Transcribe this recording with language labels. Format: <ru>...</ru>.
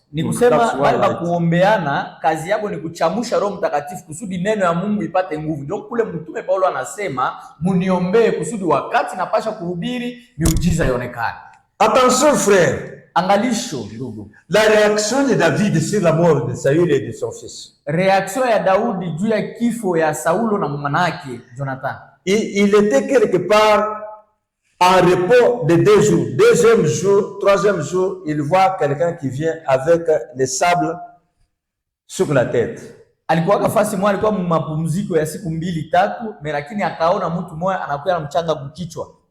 <sw>Ni kusema bali bakuombeana kazi yako ni kuchamusha Roho Mtakatifu kusudi neno ya Mungu ipate nguvu. Ndio kule mtume Paulo anasema muniombee kusudi wakati napasha kuhubiri miujiza ionekane.</sw> <fr>Attention frère.</fr> <sw>Angalisho ndugu.</sw> <fr>La réaction de David sur la mort de Saül et de son fils.</fr> <sw>Réaction ya Daudi juu ya kifo ya Saulo na mwanake Jonathan.</sw> <fr>Il était quelque part en repos de 2 jours. Deuxième jour, troisième jour, il voit quelqu'un qui vient avec les sables sur la tête.</fr> <sw>Alikuwa kafasi mwa alikuwa mapumziko ya siku 2-3, lakini akaona mtu mmoja anakuja na mchanga kukichwa.</sw>